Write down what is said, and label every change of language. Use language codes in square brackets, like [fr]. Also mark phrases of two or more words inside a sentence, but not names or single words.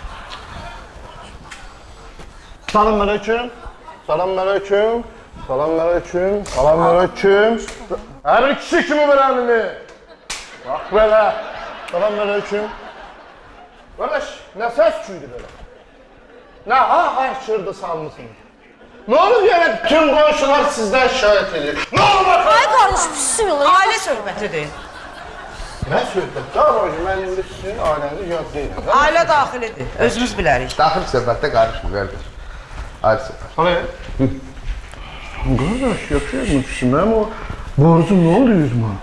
[az] Salam aleyküm. Salam aleyküm. Salam aleyküm. Salam aleyküm. Hər bir kişi kimi ver əlini. Bax belə. Salam aleyküm. Qardaş, nə səs küydü belə? Nə ha şırdı salmısınız? [tr] Ne olur yani tüm komşular sizden şikayet ediyor. Ne olur? [az] Ay qardaş, pisim yola. Ailə söhbətidir. Ne söhbət? Qardaş, mən indi sizin ailənizi yad deyiləm. Ailə daxilidir. Özümüz bilərik. Daxil söhbətdə qarışma, qardaş. Ayrı söhbət. Hani? Qardaş, yaşayamın mənim o borcum [tr] ne oldu [az] 100 man?